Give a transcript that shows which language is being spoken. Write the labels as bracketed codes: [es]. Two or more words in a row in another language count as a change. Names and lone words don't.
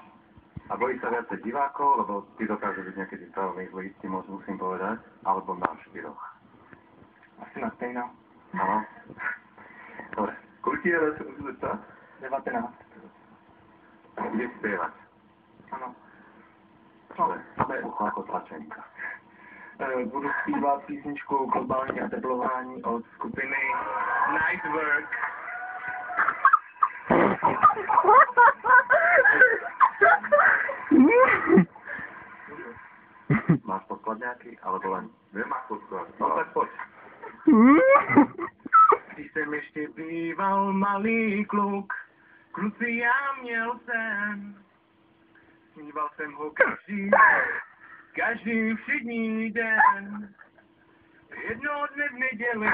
[sk] A bojíš sa viacej divákov, lebo ty dokáže byť niekedy veľmi zlý, ti musím povedať, alebo nás štyroch. [cs] Asi na stejno. [sk] Áno. Dobre. Koľko je raz musíte stať? 19. Budeš spievať. Áno. Samé ucho ako tlačenka. [cs] Budu zpívat písničku Globální oteplování od skupiny Night Work. [sk] Máš podklad nejaký? Alebo len... Nemáš podklad. No tak poď. [cs] Když jsem ještě býval malý kluk, kluci já měl sen. Sníval jsem ho každý všední den. Jednoho dne v neděli,